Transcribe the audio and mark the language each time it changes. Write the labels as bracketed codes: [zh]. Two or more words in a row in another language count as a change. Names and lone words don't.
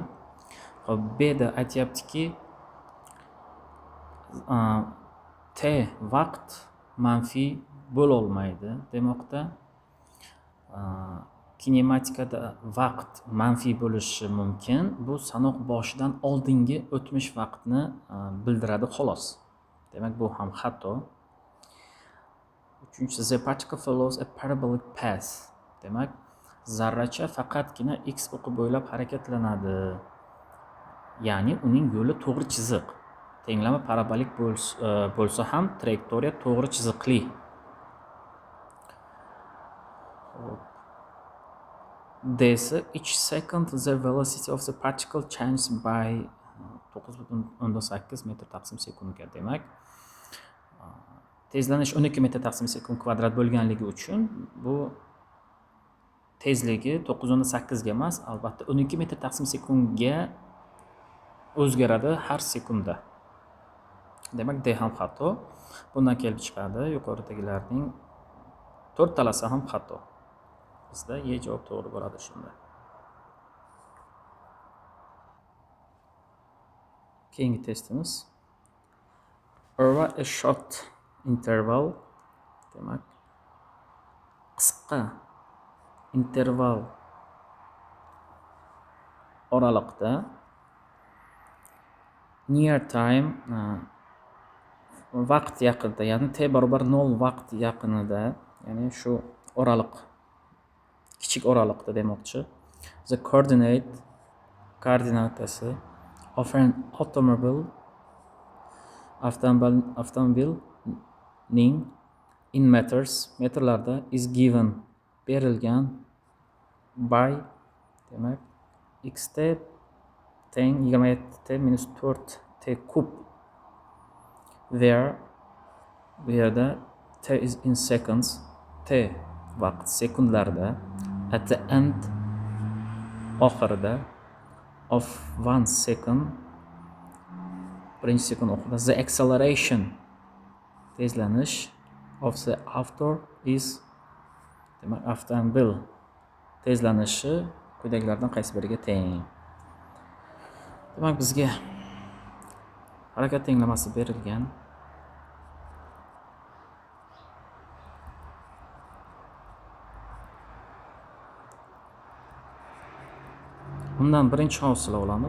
[uz] Xo'p, B'da aytyaptiki t vaqt manfiy bo'lolmaydi demoqda. Kinematikada vaqt manfiy bo'lishi mumkin. Bu sanoq boshidan oldingi o'tmish vaqtni bildiradi xolos. Demak bu ham xato. Uchinchisi, [en] the particle follows a parabolic path. [uz] Demak zarracha faqatgina x o'qi bo'ylab harakatlanadi. Ya'ni uning yo'li to'g'ri chiziq. Tenglama parabolik bo'lsa ham trayektoriya to'g'ri chiziqli. [en] Desa each second the velocity of the particle changes by 9.8 [uz] metr taqsim sekundga. Demak tezlanish 12 metr taqsim sekund kvadrat bo'lganligi uchun bu tezligi 9.8 ga emas, albatta 12 metr taqsim sekundga o'zgaradi har sekundda. Demak D ham xato. Bundan kelib chiqadi yuqoridagilarning to'rtalasi ham xato. Bizda E javob to'g'ri bo'ladi shunda. Keyingi testimiz [en] over a short interval, [uz] demak qisqa interval oraliqda [en] near time [uz] vaqt yaqinida, ya'ni t barobar 0 vaqt yaqinida, ya'ni shu oraliq kichik oraliqda demoqchi. [en] The koordinatasi of an avtomobilning in meters, metrlarda is given, [uz] berilgan by, demak xt teng 27t minus 4t kub, where bu yerda t [en] is in seconds, [uz] t vaqt sekundlarda, [en] at the end oxirida of 1 second, [uz] birinchi sekund oxirida [en] the acceleration tezlanish of the after is, [uz] demak avtomobil tezlanishi quyidagilardan qaysi biriga teng? Demak bizga harakat tenglamasi berilgan. Bundan birinchi hosila olamiz.